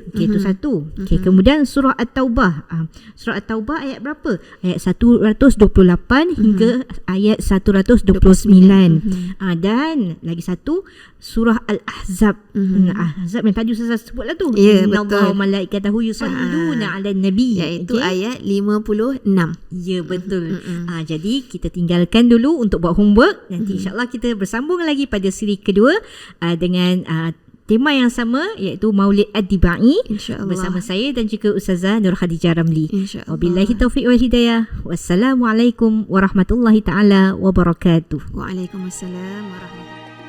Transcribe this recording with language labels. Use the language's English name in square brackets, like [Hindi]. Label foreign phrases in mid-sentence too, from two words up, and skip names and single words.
[Malay] Okey, itu satu. Okey, kemudian surah At-Taubah. Surah At-Taubah ayat berapa? Ayat 128 hingga ayat 129. Dan lagi satu surah Al-Ahzab. Ahzab yang tadi saya sebutlah tu. Ya, [Arabic] إن الله [Malay] betul. [Arabic] وملائكته يصلون على النبي. [Malay] Iaitu Okey? ayat 56. Ya, betul. Jadi kita tinggalkan dulu untuk buat homework. Nanti insyaAllah kita bersambung lagi pada siri kedua dengan tema yang sama, iaitu Maulid Ad-Dibai InsyaAllah. bersama saya dan juga Ustazah Nur Khadijah Ramli. InsyaAllah. [Arabic] وبالله التوفيق والهداية. والسلام عليكم ورحمة الله تعالى وبركاته. وعليكم السلام ورحمة الله